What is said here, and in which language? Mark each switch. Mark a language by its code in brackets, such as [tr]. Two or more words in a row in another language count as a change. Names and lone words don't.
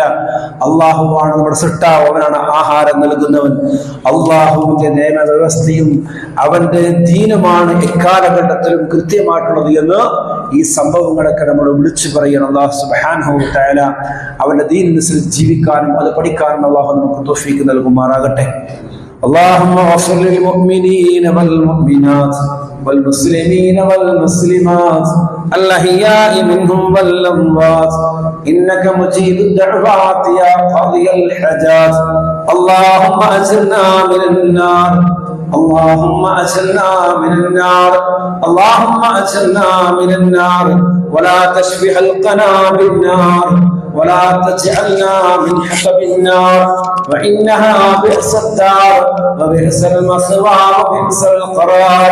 [ml] അള്ളാഹുവാണ് നമ്മുടെ സൃഷ്ടാവ്, അവനാണ് ആഹാരം നൽകുന്നവൻ. അള്ളാഹുവിന്റെ നിയമവ്യവസ്ഥയും അവന്റെ ദീനുമാണ് എക്കാലഘട്ടത്തിലും കൃത്യമായിട്ടുള്ളത് എന്ന് ഈ സംഭവങ്ങളൊക്കെ നമ്മൾ വിളിച്ചു പറയണം. [ar] الله سبحانه وتعالى [ml] അവന്റെ ദീനനുസരിച്ച് ജീവിക്കാനും അത് പഠിക്കാനും അള്ളാഹു നമുക്ക് തൗഫീഖ് നൽകുമാറാകട്ടെ. [ar] اللهم اغفر للمؤمنين والمؤمنات والمسلمين والمسلمات الأحياء منهم والأموات إنك مجيب الدعوات يا قاضي الحاجات. اللهم أجرنا من النار، اللهم أجرنا من النار، اللهم أجرنا من النار، ولا تشفي حلقنا بالنار، ولا تجعلنا من حطب النار، وإنها بئس الدار وبئس المثوى وبئس القرار.